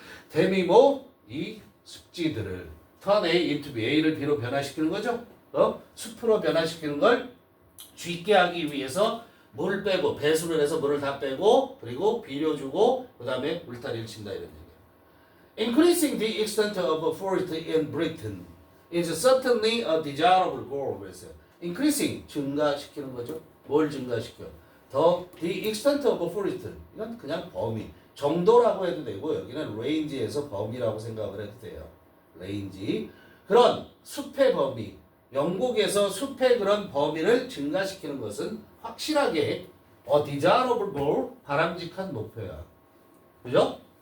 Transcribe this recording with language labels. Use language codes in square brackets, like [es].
[ko] 댐이 이 습지들을 [en] turn A into B, [ko] A를 B로 변화시키는 거죠. 숲으로 변화시키는 걸 쉽게 하기 위해서 물을 빼고 배수를 해서 물을 다 빼고 그리고 비료 주고 그 다음에 울타리를 친다 이런 얘기예요. [en] Increasing the extent of forest in Britain is certainly a desirable goal. [ko] 그랬어요. Increasing 증가시키는 거죠. 뭘 증가시켜? [en] The extent of forest [ko] 이건 그냥 범위 정도라고 해도 되고 여기는 range에서 범위라고 생각을 해도 돼요. range 그런 숲의 범위 영국에서 숲의 그런 범위를 증가시키는 것은 확실하게 [en] desirable goal [ko] 바람직한 목표야. 그죠?